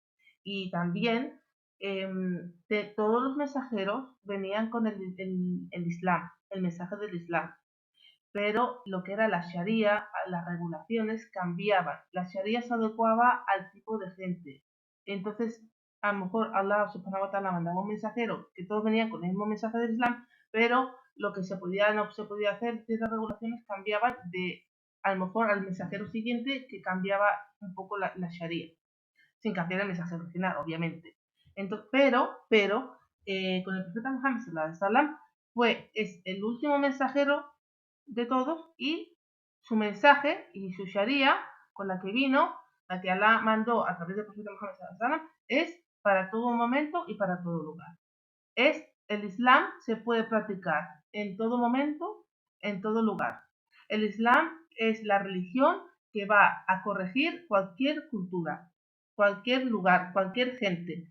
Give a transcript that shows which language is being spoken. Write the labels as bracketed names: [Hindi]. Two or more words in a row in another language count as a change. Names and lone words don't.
[Spanish] Y también todos los mensajeros venían con el Islam, el mensaje del Islam. Pero lo que era la Sharia, las regulaciones cambiaban. La Sharia se adecuaba al tipo de gente. Entonces, a lo mejor Allah [Arabic] سبحانه وتعالى [Spanish] mandaba un mensajero que todos venían con el mismo mensaje del Islam, pero lo que no se podía hacer, ciertas regulaciones cambiaban a lo mejor al mensajero siguiente, que cambiaba un poco la Sharia, sin cambiar el mensaje original, obviamente. Entonces, pero con el profeta Muhammad [Arabic] صلى الله عليه وسلم [Spanish] es el último mensajero de todos, y su mensaje y su sharia con la que vino, la que Allah mandó a través del profeta Muhammad [Arabic] صلى الله عليه وسلم, [Spanish] es para todo momento y para todo lugar. El Islam se puede practicar en todo momento, en todo lugar. El Islam es la religión que va a corregir cualquier cultura, cualquier lugar, cualquier gente.